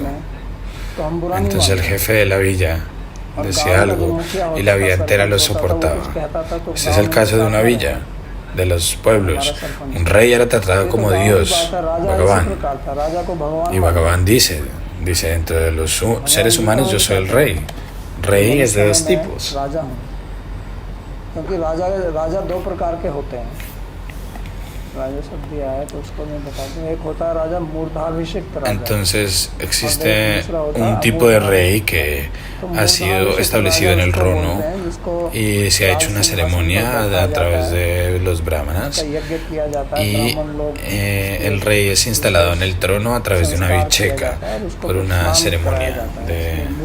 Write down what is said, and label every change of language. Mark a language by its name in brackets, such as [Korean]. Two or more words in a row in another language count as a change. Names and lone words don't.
[Spanish] Entonces el jefe de la villa decía algo y la villa entera lo soportaba. Este es el caso de una villa, de los pueblos. Un rey era tratado como Dios, Bhagavan. Y Bhagavan dice dentro de los seres humanos yo soy el rey. Rey es de dos tipos. [Hindi] क्योंकि राजा दो प्रकार के होते हैं राजा शब्द दिया है तो उसको मैं बता दूं एक होता है राजा मूर्धाभिषिक्त राजा [Spanish] entonces existe un tipo de rey que ha sido establecido en el trono y se ha hecho una ceremonia a través de los brahmanas y el rey es instalado en el trono a través de una bicheca por una ceremonia de